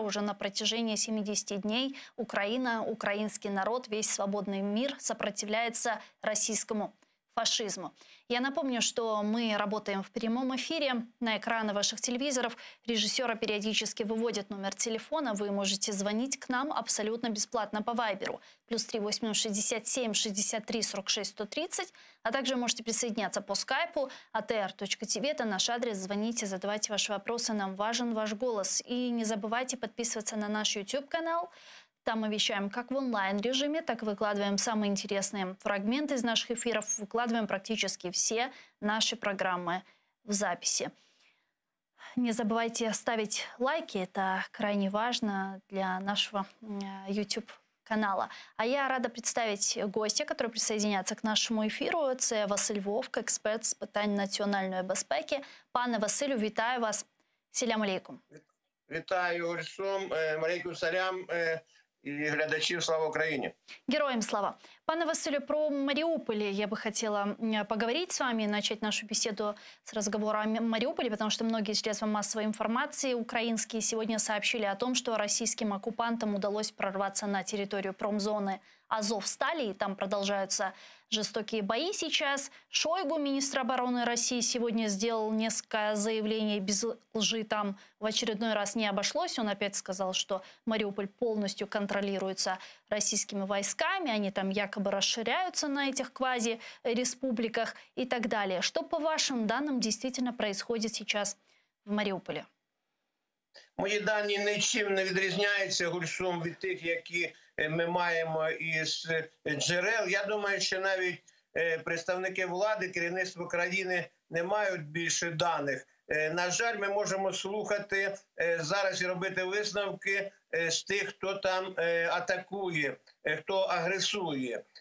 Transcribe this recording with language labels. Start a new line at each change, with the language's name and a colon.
Russian: Уже на протяжении 70 дней Украина, украинский народ, весь свободный мир сопротивляется российскому фашизму. Я напомню, что мы работаем в прямом эфире. На экраны ваших телевизоров режиссера периодически выводит номер телефона. Вы можете звонить к нам абсолютно бесплатно по Вайберу. +3 8067 63 46 130. А также можете присоединяться по скайпу atr.tv. Это наш адрес. Звоните, задавайте ваши вопросы. Нам важен ваш голос. И не забывайте подписываться на наш YouTube-канал. Там мы вещаем как в онлайн-режиме, так и выкладываем самые интересные фрагменты из наших эфиров. Выкладываем практически все наши программы в записи. Не забывайте ставить лайки, это крайне важно для нашего YouTube-канала. А я рада представить гостя, который присоединяется к нашему ефіру.
Ukrainian: Это Василь Вовк, експерт з питань національної безпеки. Пане Василю, вітаю вас. Селям алейкум. Вітаю, Гульсум, алейкум салям.
Russian: И глядачів, слава Украине! Героям слава! Пане Василю, про Мариуполь я бы хотела поговорить с вами, начать нашу беседу с разговора о Мариуполе, потому что многие средства массовой информации украинские сегодня сообщили о том, что российским оккупантам удалось прорваться на территорию промзоны Азовстали, и там продолжаются жестокие бои сейчас. Шойгу, министр обороны России, сегодня сделал несколько заявлений без лжи. Там в очередной раз не обошлось. Он опять сказал, что Мариуполь полностью контролируется российскими войсками. Они там якобы расширяются на этих квази-республиках и так далее. Что, по вашим данным, действительно происходит сейчас в Мариуполе?
Ukrainian: Мої дані нічим не відрізняються, Гульсум, від тих, які ми маємо із джерел. Я думаю, що навіть представники влади, керівництво країни не мають більше даних. На жаль, ми можемо слухати зараз і робити висновки з тих, хто там атакує, хто агресує.